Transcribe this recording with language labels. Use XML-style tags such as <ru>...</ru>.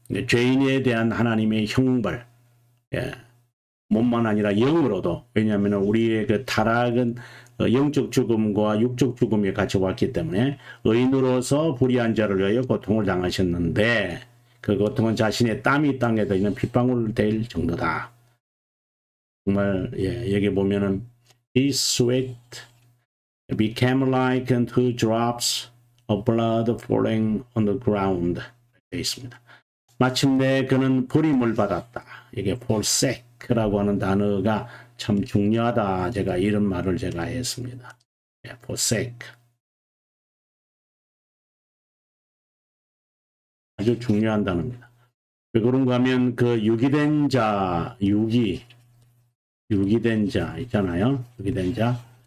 <ko>죄인에 대한 하나님의 형벌, 몸만 아니라 영으로도. 왜냐하면 우리의 그 타락은 영적 죽음과 육적 죽음이 같이 왔기 때문에 의인으로서 불의한 자를 위하여 고통을 당하셨는데 그 고통은 자신의 땀이 땅에도 있는 핏방울 될 정도다. 정말 여기 보면은</ko> <en>His sweat became like two drops of blood falling on the ground</en> <ko>되어 있습니다. 마침내 그는 버림을 받았다. 이게 forsake라고 하는 단어가 참 중요하다. 제가 이런 말을 제가 했습니다.</ko> <en>forsake.</en> <ko>아주 중요한 단어입니다. 왜 그런가 하면 그 유기된 자, 유기된 자 있잖아요. 유기된 자.</ko>